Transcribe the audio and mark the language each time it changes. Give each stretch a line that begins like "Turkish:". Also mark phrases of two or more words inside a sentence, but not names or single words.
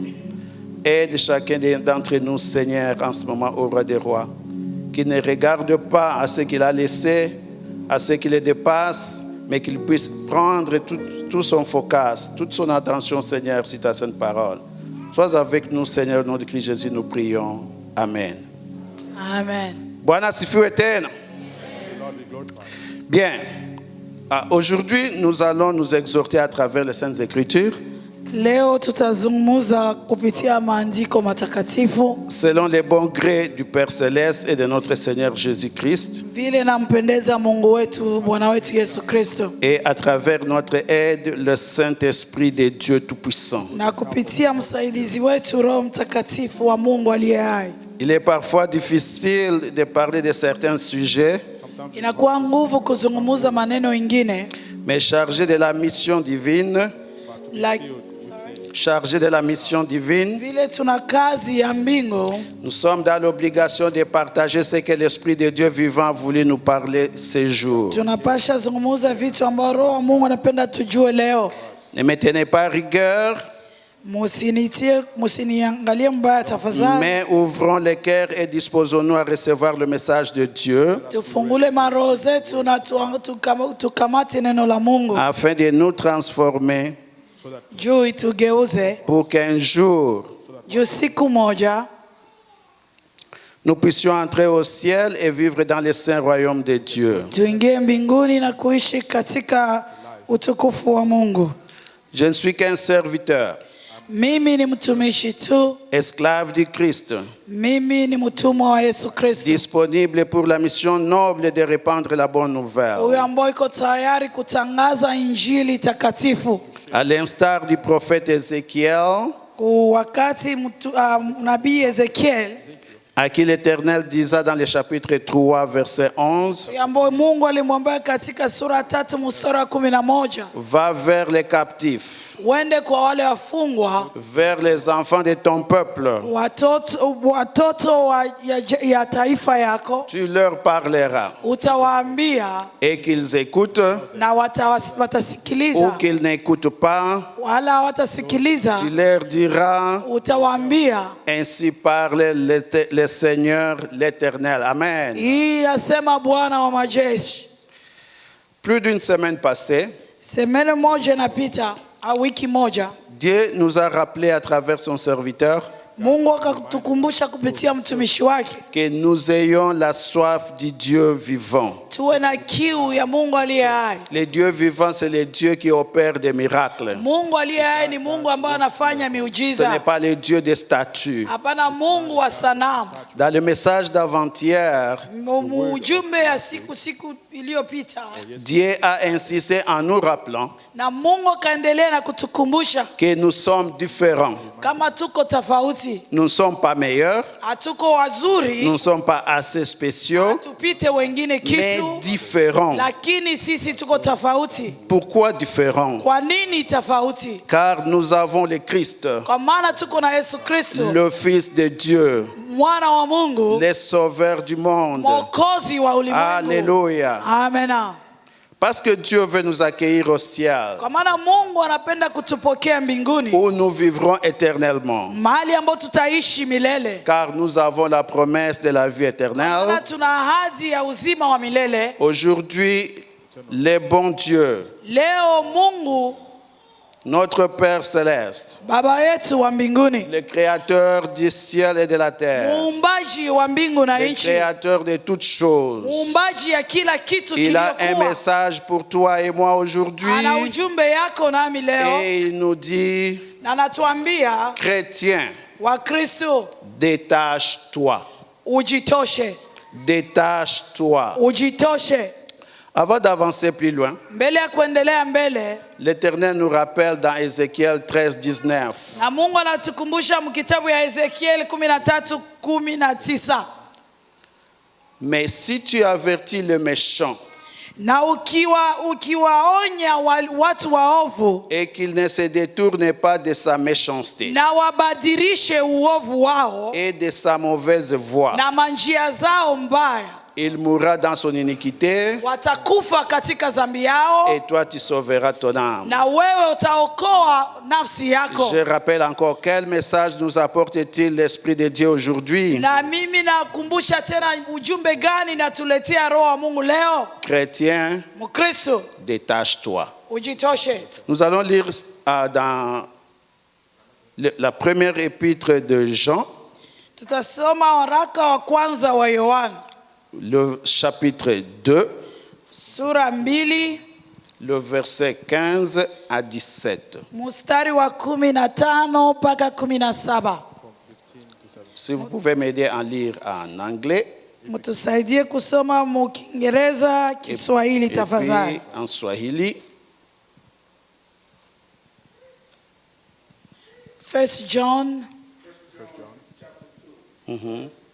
French: Aide chacun d'entre nous, Seigneur, en ce moment au Roi des Rois, qui ne regarde pas à ce qu'il a laissé, à ce qui le dépasse, mais qu'il puisse prendre tout son focus, toute son attention, Seigneur, sur ta sainte parole. Sois avec nous, Seigneur, au nom de Christ Jésus, nous prions. Amen. Amen.
Swahili: Bwana sifiwe tena.
French: Bien. Aujourd'hui, nous allons nous exhorter à travers les Saintes Écritures.
Swahili: Leo tutazungumza kupitia maandiko matakatifu.
French: Selon les bons grés du Père Céleste et de notre Seigneur Jésus-Christ.
Swahili: Vile nampendeza Mungu wetu, Bwana wetu Yesu Kristo.
French: Et à travers notre aide, le Saint-Esprit de Dieu Tout-Puissant.
Swahili: Na kupitia msaidizi wetu Roho Mtakatifu wa Mungu aliye hai.
French: Il est parfois difficile de parler de certains sujets.
Swahili: Inakuwa nguvu kuzungumza maneno mengine.
French: Mais chargé de la mission divine. Chargé de la mission divine,
Swahili: vile tuna kazi ya mbingu,
French: nous sommes dans l'obligation de partager ce que l'Esprit de Dieu vivant a voulu nous parler ces jours.
Swahili: tunapasha zungumza vitu ambavyo Roho wa Mungu anapenda tujue leo.
French: Ne me tenez pas rigueur.
Swahili: Musiniangalie mbaya tafadhali.
French: Mais ouvrons les cœurs et disposons-nous à recevoir le message de Dieu
Swahili: Tufungule maroho zetu na tukamate neno la Mungu.
French: afin de nous transformer
Swahili: Juu itugeuze.
French: pour qu'un jour
Swahili: Juu siku moja
French: nous puissions entrer au ciel et vivre dans les saints royaumes de Dieu.
Swahili: tuingie mbinguni na kuishi katika utukufu wa Mungu.
French: Je ne suis qu'un serviteur,
Swahili: Mimi ni mtumishi tu.
French: esclave du Christ,
Swahili: Mimi ni mtumwa wa Yesu Kristo.
French: disponible pour la mission noble de répandre la bonne nouvelle.
Swahili: Huyo ambaye iko tayari kutangaza injili takatifu.
French: À l'instar du prophète Ézéchiel,
Swahili: Wakati nabii Ezekiel
French: à qui l'Éternel disait dans le chapitre 3, verset 11,
Swahili: ambaye Mungu alimwambia katika sura 3 mstari wa 11,
French: va vers les captifs,
Swahili: uende kwa wale wafungwa,
French: vers les enfants de ton peuple.
Swahili: watoto ya taifa yako,
French: Tu leur parleras
Swahili: utawaambia
French: et qu'ils écoutent
Swahili: na watasikiliza,
French: ou qu'ils n'écoutent pas.
Swahili: wala watasikiliza,
French: Tu leur diras,
Swahili: utawaambia
French: ainsi parle le Seigneur l'Éternel. Amen.
Swahili: hii yasema Bwana wa majeshi.
French: Plus d'une semaine passée,
Swahili: Semene moja inapita au wiki moja,
French: Dieu nous a rappelé à travers son serviteur
Swahili: Mungu akatukumbusha kupitia mtumishi wake
French: que nous ayons la soif du Dieu vivant.
Swahili: tuwe na kiu ya Mungu aliye hai.
French: Le Dieu vivant, c'est le Dieu qui opère des miracles.
Swahili: Mungu aliye hai ni Mungu ambaye anafanya
French: Ce n'est
Swahili: miujiza.
French: pas le Dieu des statues.
Swahili: Hapana Mungu wa sanamu.
French: Dans le message d'avant-hier,
Swahili: Ujumbe ya siku iliyopita,
French: Dieu a insisté en nous rappelant
Swahili: na Mungu akaendelea na kutukumbusha
French: que nous sommes différents.
Swahili: kama tuko tofauti,
French: Nous ne sommes pas meilleurs,
Swahili: hatuko wazuri,
French: nous ne sommes pas assez spéciaux,
Swahili: tupite wengine
French: mais
Swahili: kitu,
French: différents.
Swahili: lakini sisi tuko tofauti.
French: Pourquoi différents?
Swahili: Kwa nini tofauti?
French: Car nous avons le Christ,
Swahili: Kwa maana tuko na Yesu Kristo,
French: le Fils de Dieu,
Swahili: mwana wa Mungu,
French: le Sauveur du monde.
Swahili: mwokozi wa ulimwengu.
French: Alléluia.
Swahili: Amena.
French: Parce que Dieu veut nous accueillir au ciel,
Swahili: Kwa maana Mungu anapenda kutupokea mbinguni,
French: où nous vivrons éternellement.
Swahili: mahali ambapo tutaishi milele.
French: Car nous avons la promesse de la vie
Swahili: Maana
French: éternelle.
Swahili: tuna ahadi ya uzima wa milele.
French: Aujourd'hui, le bon Dieu,
Swahili: Leo Mungu
French: notre Père céleste,
Swahili: Baba yetu wa mbinguni,
French: le créateur du ciel et de la terre,
Swahili: muumbaji wa mbingu na
French: le
Swahili: nchi,
French: créateur de toutes choses,
Swahili: muumbaji ya kila kitu
French: il a un
Swahili: kiliokuwa,
French: message pour toi et moi aujourd'hui.
Swahili: ana ujumbe yako nami leo,
French: Et il nous dit,
Swahili: na anatuambia
French: chrétien,
Swahili: Wakristo,
French: détache-toi.
Swahili: ujitoshe,
French: Détache-toi.
Swahili: ujitoshe.
French: Avant d'avancer plus loin,
Swahili: Mbele ya kuendelea mbele,
French: l'Éternel nous rappelle dans Ézéchiel 13, 19.
Swahili: na Mungu anatukumbusha mkitabu ya Ezekiel 13:19,
French: Mais si tu avertis le méchant
Swahili: na ukiwaonya watu waovu
French: et qu'il ne se détourne pas de sa méchanceté
Swahili: na wabadilishe uovu wao
French: et de sa mauvaise voie,
Swahili: na manjia zao mbaya,
French: il mourra dans son iniquité
Swahili: watakufa katika dhambi yao,
French: et toi tu sauveras ton âme.
Swahili: na wewe utaokoa nafsi yako.
French: Je rappelle encore, quel message nous apporte-t-il l'Esprit de Dieu aujourd'hui?
Swahili: Na mimi nakumbusha tena, ujumbe gani natuletea Roho wa Mungu leo?
French: Chrétien,
Swahili: Mkristo,
French: détache-toi.
Swahili: ujitoshe.
French: Nous allons lire dans la première épître de Jean,
Swahili: Tutasoma waraka wa kwanza wa Yohana
French: le chapitre 2,
Swahili: sura 2
French: le verset 15 à 17.
Swahili: mstari wa 15 mpaka 17.
French: Si vous pouvez m'aider à lire en anglais
Swahili: Mtusaidie kusoma mu Kiingereza, Kiswahili
French: et
Swahili: tafadhali.
French: puis en Swahili. 1 John Mhm.